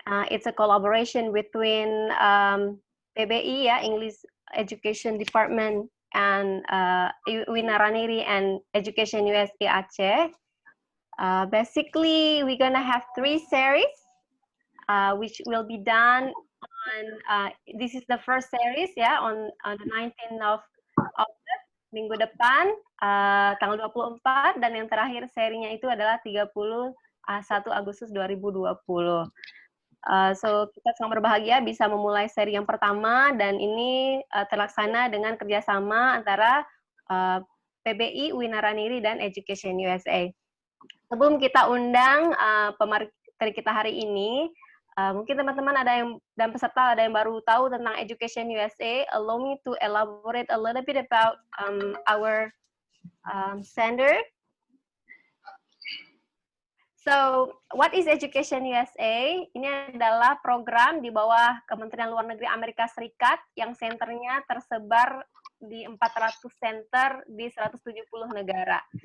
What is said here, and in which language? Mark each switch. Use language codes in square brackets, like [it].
[en] It's a collaboration between PBI, English Education Department, and Winaraniri and Education USA Aceh. Basically, we're gonna have 3 series, which will be done on. This is the first series, on the 19th of August, [id] minggu depan, tanggal 24, dan yang terakhir serinya itu adalah 31 Agustus 2020. So kita sangat berbahagia bisa memulai seri yang pertama, dan ini terlaksana dengan kerjasama antara PBI, Winaraniri, dan Education USA. Sebelum kita undang pemateri kita hari ini, mungkin teman-teman dan peserta ada yang baru tahu tentang Education USA. [en] Allow me to elaborate a little bit about our center. So, what is Education USA? [id] Ini adalah program di bawah Kementerian Luar Negeri Amerika Serikat yang senternya tersebar di 400 center di 170 negara.